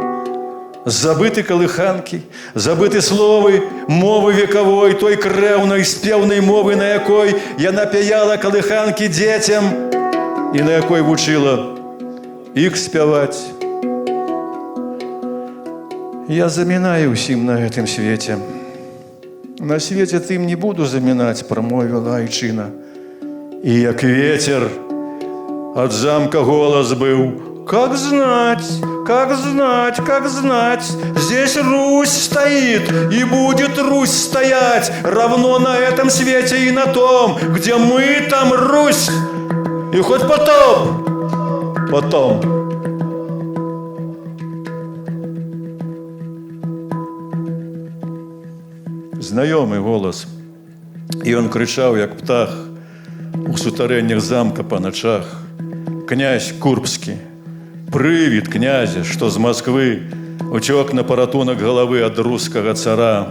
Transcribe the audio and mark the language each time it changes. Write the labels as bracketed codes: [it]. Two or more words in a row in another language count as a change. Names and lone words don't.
[be] Забыты калыханкі, забыты словы, мовы векавой, той крэўнай спеўнай мовы, на якой яна пяяла калыханкі дзецям і на якой вучыла іх спяваць. Я замінаю ўсім на гэтым свеце. На свеце тым не буду замінаць, прамовіла айчына. І як ветер ад замка голас быў: [ru] как знать, как знать, как знать, здесь Русь стоит и будет Русь стоять, равно на этом свете и на том, где мы, там Русь, и хоть потом. [be] Знаёмы голас, і ён крычаў, як птах, у сутарэннях замка па начах. князь Курбский, привід князя, што з Москвы уцёк на паратунак галавы ад рускага цара.